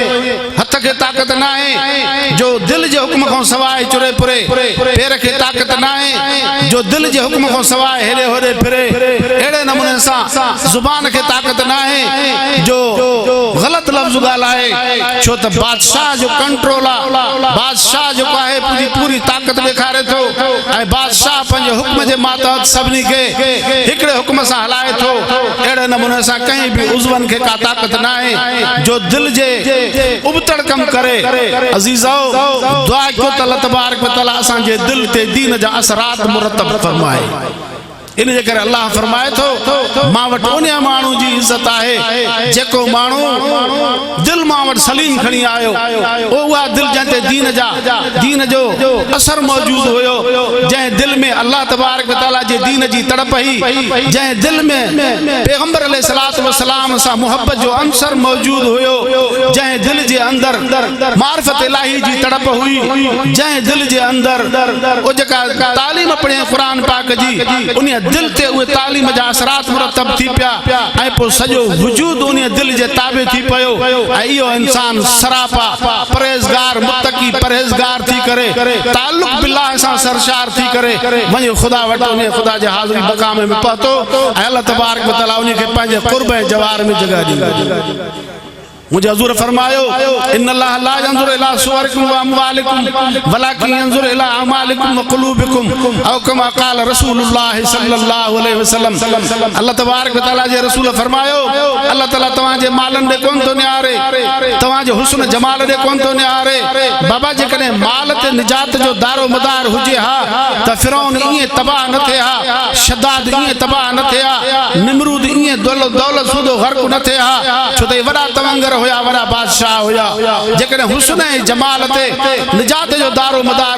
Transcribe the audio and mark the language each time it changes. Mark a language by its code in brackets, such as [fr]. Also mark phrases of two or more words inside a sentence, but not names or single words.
[sd] हथ खे ताक़त न आहे जो दिल जे हुक्म खां सवाइ चुरे पुरे, पैर खे ताक़त न आहे जो दिल जे हुक्म खां सवाइ हेॾे होॾे फिरे, अहिड़े नमूने सां ज़ुबान खे ताक़त न आहे जो ग़लत लफ़्ज़ ॻाल्हाए, छो त बादशाह जो कंट्रोल आहे, बादशाह जेको आहे पूरी पूरी ताक़त ॾेखारे थो ऐं बादशाह पंहिंजे हुक्म जे मातहत सभिनी खे हिकिड़े हुक्म सां हलाए थो। अहिड़े नमूने सां कंहिं बि उज़वनि खे का ताक़त न आहे जो दिल जे उबतड़ कम करे। अज़ीज़ो दुआ कयो त अल्लाह तबारक व तआला असांजे दिल ते दीन जा असरात मुरतब फरमाए। इन जे करे अल्लाह फरमाए थो मां वटि उन माण्हू जी इज़त आहे जेको माण्हू दिल दिल मां वटि सलीम खणी आयो उहा दिल जंहिंते दीन जो असर मौजूद हुयो जंहिं दिल में अल्लाह तबारक व तआला जे दीन जी तड़प ही जंहिं दिल में पैगंबर अलैहिस्सलातु वस्सलाम सां मोहब्बत जो अंसर मौजूद हुयो जंहिं दिल जे अंदर मारिफत इलाही जी तड़प हुई जंहिं दिल जे अंदर ओ जेका तालीम पढ़े कुरान पाक जी उन दिल ते उहे तालीम जा असरात मुरतब थी पिया ऐं पोइ सॼो वजूद उन दिल जे ताबे थी पियो ऐं इहो इंसान सरापा परहेज़गार मुत्तकी परहेज़गार थी करे ताल्लुक़ बिल्लाह सां सरशार थी करे वञे ख़ुदा वटि उन ख़ुदा जे हाज़िरी मक़ाम में पहुतो ऐं अल्लाह तबारक व तआला उन खे पंहिंजे क़ुर्ब ऐं जवार में जगह ॾिनी मुझे हजूर फरमायो [ar] إن الله لا ينظر إلى صوركم وأموالكم ولكن ينظر إلى أعمالكم وقلوبكم أو كما قال رسول الله صلى الله عليه وسلم [sd] अल्लाह तबारक व तआला जे रसूल फरमायो अल्लाह तआला तव्हां जे मालन दे कोन तो निहारे तव्हां जे हुस्न जमाल दे कोन तो निहारे बाबा जेकॾहिं माल ते निजात जो दारो मदार हुजे हा त फिरौन इएं तबाह न थिए हा शद्दाद इएं तबाह न थिए हा निमरूद इएं दौलत सूदो गर्क न थिए हा छो त वॾा तवंगर हुया वड़ा बादशाह हुया जेकॾहिं हुस्न ऐं जमाल ते निजात जो दारो मदार